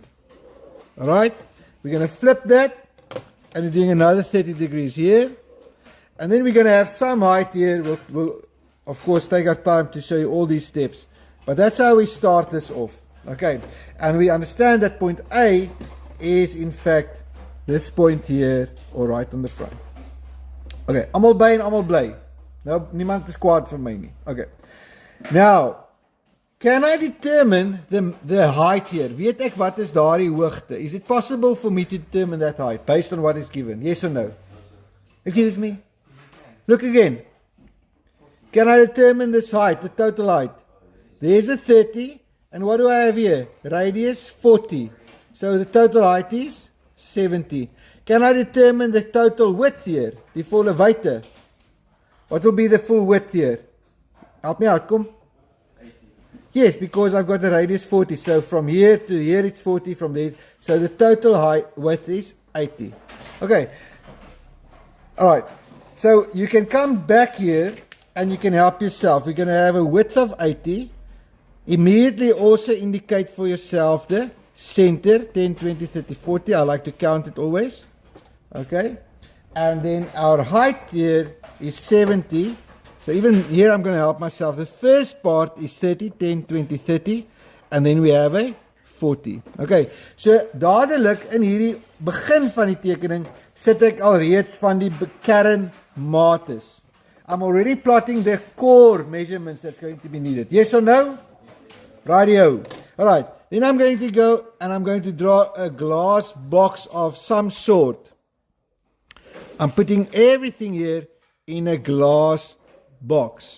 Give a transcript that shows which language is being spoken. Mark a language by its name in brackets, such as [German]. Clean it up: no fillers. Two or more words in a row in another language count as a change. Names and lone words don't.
[English] All right, we're going to flip that, and we're doing another 30 degrees here. And then we're going to have some height here. We'll of course take our time to show you all these steps. But that's how we start this off. Okay, and we understand that point A is in fact this point here, or right on the front. [Afrikaans] Okay, almal by en almal bly. Nou, niemand is kwaad vir my nie. [English] Okay, now, can I determine the height here? [Afrikaans] Weet ek wat is daardie hoogte? [English] Is it possible for me to determine that height based on what is given? Yes or no? Excuse me? Look again. Can I determine this height, the total height? There's a 30, and what do I have here? Radius 40. So the total height is 70. Can I determine the total width here? [Afrikaans] Die volle wyte. [English] What will be the full width here? Help me out, kom. 80. Yes, because I've got the radius 40. So from here to here it's 40, from there. So the total height width is 80. Okay. Alright. So you can come back here and you can help yourself. We're going to have a width of 80. Immediately also indicate for yourself the center, 10, 20, 30, 40. I like to count it always. Okay. And then our height here is 70. So even here I'm going to help myself. The first part is 30, 10, 20, 30. And then we have a 40. Okay. [Afrikaans] So dadelik in hierdie begin van die tekening sit ek al reeds van die kernmates. [English] I'm already plotting the core measurements that's going to be needed. Yes or no? Radio. All right. Then I'm going to go and I'm going to draw a glass box of some sort. I'm putting everything here in a glass box.